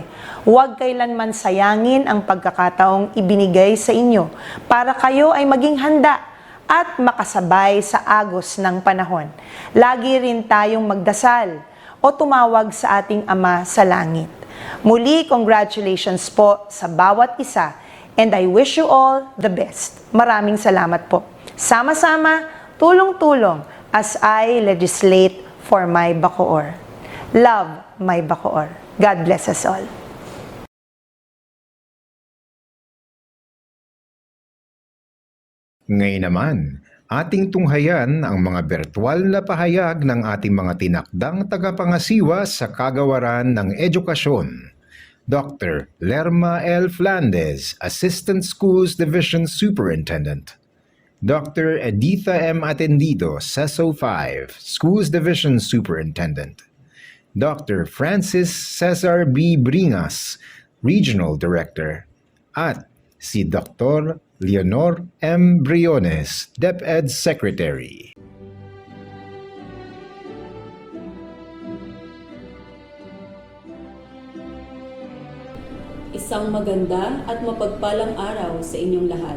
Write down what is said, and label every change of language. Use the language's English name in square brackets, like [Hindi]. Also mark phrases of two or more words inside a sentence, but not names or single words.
[Filipino] Huwag kailanman sayangin ang pagkakataong ibinigay sa inyo para kayo ay maging handa at makasabay sa agos ng panahon. Lagi rin tayong magdasal o tumawag sa ating Ama sa Langit. Muli, congratulations po sa bawat isa [English] and I wish you all the best. [Filipino] Maraming salamat po. Sama-sama, tulong-tulong [English] as I legislate for my Bacoor. Love my Bacoor. God bless us all. [Filipino] Ngayon naman, ating tunghayan ang mga bertual na pahayag ng ating mga tinakdang tagapangasiwa sa kagawaran ng edukasyon. Dr. Lerma L. [English] Flandes, Assistant Schools Division Superintendent. Dr. Editha M. Atendido, CESO 5, Schools Division Superintendent. Dr. Francis Cesar B. Bringas, Regional Director. [Filipino] at si [English] Dr. Leonor M. Briones, DepEd Secretary. [Filipino] Isang maganda at mapagpalang araw sa inyong lahat.